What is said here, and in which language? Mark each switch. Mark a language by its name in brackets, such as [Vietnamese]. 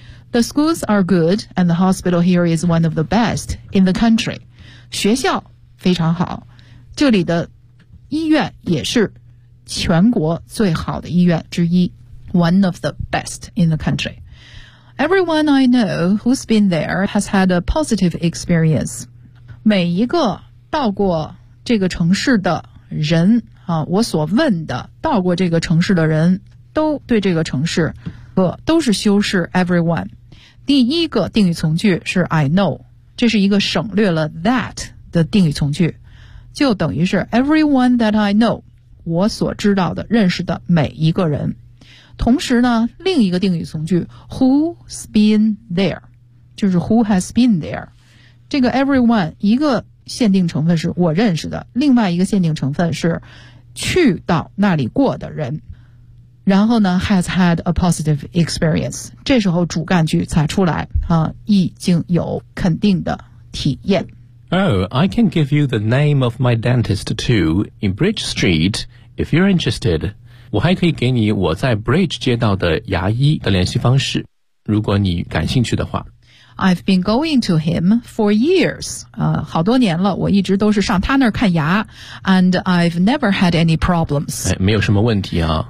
[English] The schools are good and the hospital here is one of the best in the country. [Chinese] 学校非常好，这里的医院也是全国最好的医院之一， [English] one of the best in the country. Everyone I know who's been there has had a positive experience. [Chinese] 每一个到过这个城市的人啊，我所问的到过这个城市的人都对这个城市都是修饰 everyone。第一个定语从句是 [English] I know, [Chinese] 这是一个省略了 that 的定语从句，就等于是 [English] everyone that I know, [Chinese] 我所知道的认识的每一个人。同时呢，另一个定语从句 [English] who's been there, [Chinese] 就是 [English] who has been there, [Chinese] 这个 everyone 一个限定成分是我认识的，另外一个限定成分是去到那里过的人。然后呢 [English] has had a positive experience, [Chinese] 这时候主干句才出来啊，已经有肯定的体验。 [English] Oh, I can give you the name of my dentist too, in Bridge Street, if you're interested. [Chinese] 我还可以给你我在 Bridge 街道的牙医的联系方式，如果你感兴趣的话。 [English] I've been going to him for years. [Chinese] 好多年了，我一直都是上他那儿看牙。 [English] And I've never had any problems. [Chinese] 哎，没有什么问题啊。